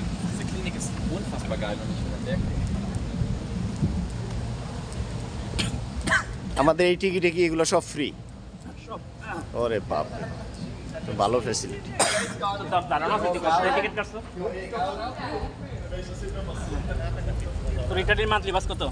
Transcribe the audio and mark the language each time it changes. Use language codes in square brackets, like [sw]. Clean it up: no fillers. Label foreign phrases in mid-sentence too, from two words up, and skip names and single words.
[de] Diese Klinik ist unfassbar geil und ich bin an der Klinik. [bn] আমাদের এই টিকিটে কি এগুলো সব ফ্রি? সব ওরে বাপ, তো ভালো ফ্যাসিলিটি। দাঁড়ানো আছে টিকিট কাটছো? তো রিটার্নের মান্থলি বাস কত?